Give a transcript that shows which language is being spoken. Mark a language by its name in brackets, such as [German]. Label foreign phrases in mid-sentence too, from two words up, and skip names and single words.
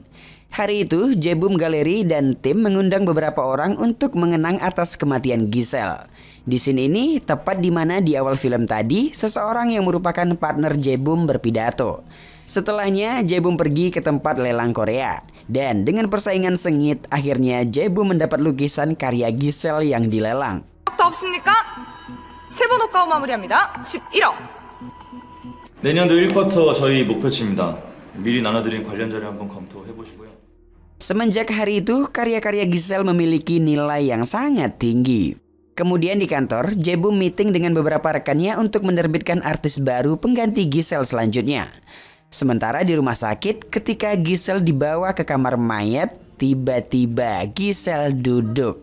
[Indonesian] Hari itu, Jebum Gallery dan tim mengundang beberapa orang untuk mengenang atas kematian Giselle. Di sini ini tepat di mana di awal film tadi, seseorang yang merupakan partner Jebum berpidato. Setelahnya, Jebum pergi ke tempat lelang Korea. Dan dengan persaingan sengit, akhirnya Jebum mendapat lukisan karya Giselle yang dilelang. [Korean] 더 없습니까? 세 번 호가로 마무리합니다. 11억. 내년도 1쿼터 저희 목표치입니다. 미리 나눠드린 관련 자료 한번 검토해 보시고요. [Indonesian] Semenjak hari itu, karya-karya Giselle memiliki nilai yang sangat tinggi. Kemudian di kantor, Jebum meeting dengan beberapa rekannya untuk menerbitkan artis baru pengganti Giselle selanjutnya. Sementara di rumah sakit, ketika Giselle dibawa ke kamar mayat, tiba-tiba Giselle duduk.